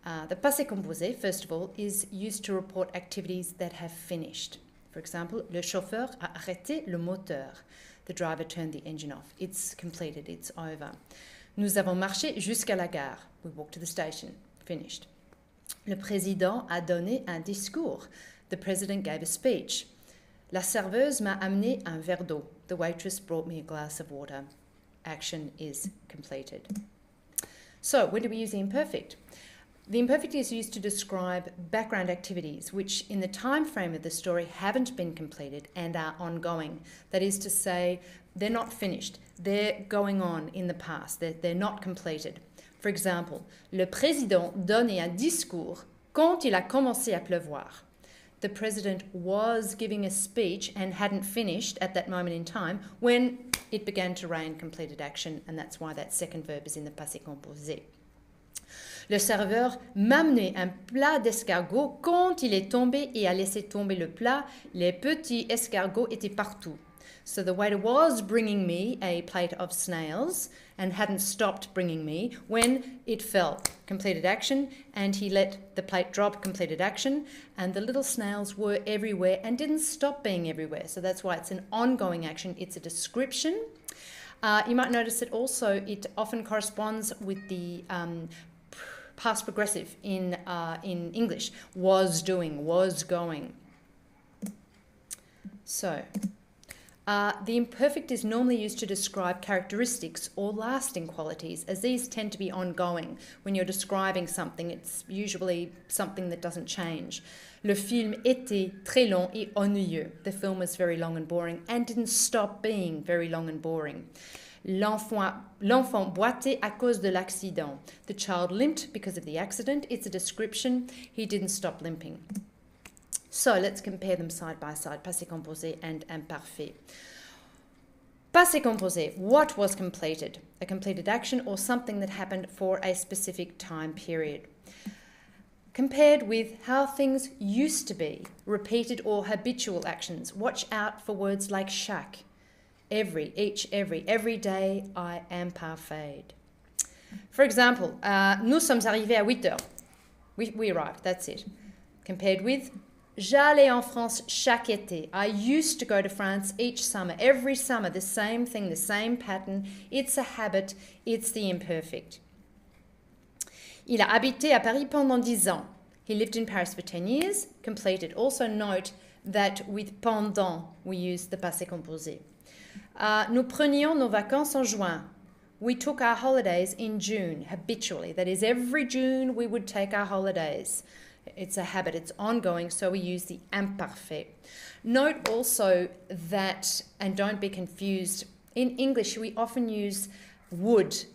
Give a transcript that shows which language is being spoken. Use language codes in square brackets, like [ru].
[en] The passé composé, first of all, is used to report activities that have finished. For example, [fr] le chauffeur a arrêté le moteur. [en] The driver turned the engine off. It's completed, it's over. [fr] Nous avons marché jusqu'à la gare. [en] We walked to the station. Finished. [fr] Le président a donné un discours. [en] The president gave a speech. [fr] La serveuse m'a amené un verre d'eau. [en] The waitress brought me a glass of water. Action is completed. So, when do we use the imperfect? The imperfect is used to describe background activities which, in the time frame of the story, haven't been completed and are ongoing. That is to say, they're not finished. They're going on in the past. They're not completed. For example, [fr] le président donnait un discours quand il a commencé à pleuvoir. [en] The president was giving a speech and hadn't finished at that moment in time when it began to rain, completed action, and that's why that second verb is in the passé composé. [fr] Le serveur m'amenait un plat d'escargot quand il est tombé et a laissé tomber le plat. Les petits escargots étaient partout. [en] So the waiter was bringing me a plate of snails and hadn't stopped bringing me when it fell, completed action, and he let the plate drop, completed action, and the little snails were everywhere and didn't stop being everywhere. So that's why it's an ongoing action. It's a description. You might notice that also it often corresponds with the past progressive in English. Was doing, was going. So, the imperfect is normally used to describe characteristics or lasting qualities, as these tend to be ongoing. When you're describing something, it's usually something that doesn't change. [fr] Le film était très long et ennuyeux. [en] The film was very long and boring and didn't stop being very long and boring. [fr] L'enfant boitait à cause de l'accident. [en] The child limped because of the accident. It's a description. He didn't stop limping. So let's compare them side by side, passé composé and imparfait. Passé composé, what was completed? A completed action or something that happened for a specific time period. Compared with how things used to be, repeated or habitual actions. Watch out for words like chaque, every, each, every day I am parfait. For example, [fr] nous sommes arrivés à 8 heures. [en] We arrived, that's it. Compared with [fr] j'allais en France chaque été. [en] I used to go to France each summer, every summer, the same thing, the same pattern. It's a habit, it's the imperfect. [fr] Il a habité à Paris pendant 10 ans. [en] He lived in Paris for 10 years, completed. Also note that with pendant, we use the passé composé. [fr] Nous prenions nos vacances en juin. [en] We took our holidays in June, habitually. That is, every June we would take our holidays. It's a habit, it's ongoing, so we use the imparfait. Note also that, and don't be confused, in English we often use would.